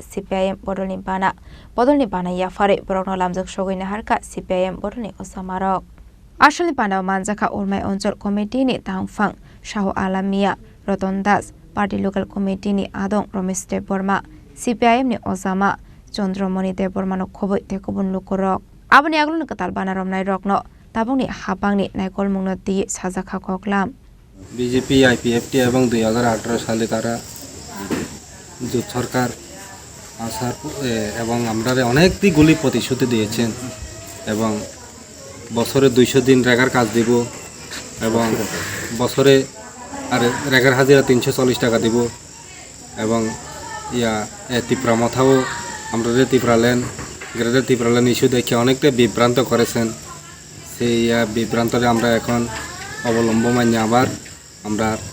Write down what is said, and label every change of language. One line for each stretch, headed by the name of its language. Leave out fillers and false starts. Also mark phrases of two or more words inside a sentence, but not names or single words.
Kok Borok: CPIM Bodol ni Bana Yafare Borokno Lamjak Shogoi Naharka CPIM Bodol ni Osamarok Ashali Panda Manjaka Ormai Onsol Committee ni Tangfang Shaho Alamia Rotondas Party Local Committee ni Adong Romesh Deborma CPIM ni Osama Chondromoni Deborma no Khoboi Tekobun Lukorok Abani Aglun Katal Bana Romnai Rokno Tabung ni habang ni naikol mungnoti sajaka koklam
Bangla: বিজেপি আইপিএফটি এবং 2018 সালে তারা জোট সরকার আসার এবং আমরা অনেকগুলি প্রতিশ্রুতি দিয়েছেন এবং বছরে 200 দিন রেগার কাজ দিব এবং বছরে আর রেগার হাজিরা 340 টাকা দিব এবং ত্রিপুরা মাথাও আমরা ত্রিপুরা লেন ইস্যু দেখে অনেকটা বিভ্রান্ত করেছেন সেই বিভ্রান্তরে আমরা এখন অবলম্বন আবার আমরা